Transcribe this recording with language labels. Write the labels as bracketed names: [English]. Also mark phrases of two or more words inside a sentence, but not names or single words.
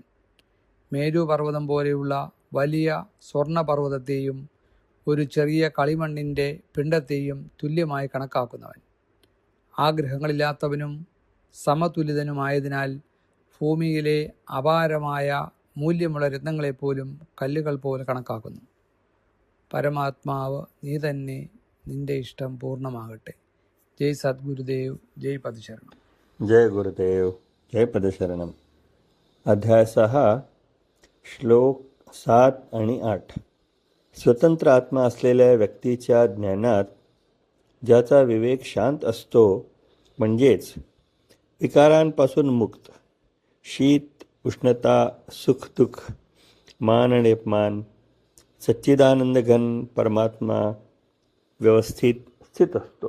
[Malayalam] മേരുപർവ്വതം പോലെയുള്ള വലിയ സ്വർണപർവ്വതത്തെയും ഒരു ചെറിയ കളിമണ്ണിൻ്റെ പിണ്ടത്തെയും തുല്യമായി കണക്കാക്കുന്നവൻ. ആഗ്രഹങ്ങളില്ലാത്തവനും സമതുലിതനുമായതിനാൽ ഭൂമിയിലെ അപാരമായ മൂല്യമുള്ള രത്നങ്ങളെപ്പോലും കല്ലുകൾ പോലെ കണക്കാക്കുന്നു. പരമാത്മാവ് നീ തന്നെ, നിന്റെ ഇഷ്ടം പൂർണ്ണമാകട്ടെ. [Sanskrit] जय सद्गुरुदेव, जय पदशरणम. जय गुरुदेव, जय पदशरणम. [Marathi] अध्याय 6, श्लोक 7 आणि 8. स्वतंत्र आत्मा असलेल्या व्यक्तीच्या ज्ञानात ज्याचा विवेक शांत असतो, म्हणजेच विकारांपासून मुक्त, शीत उष्णता, सुख दुःख, मान आणि अपमान, सच्चिदानंद घन परमात्मा व्यवस्थित स्थित असतो.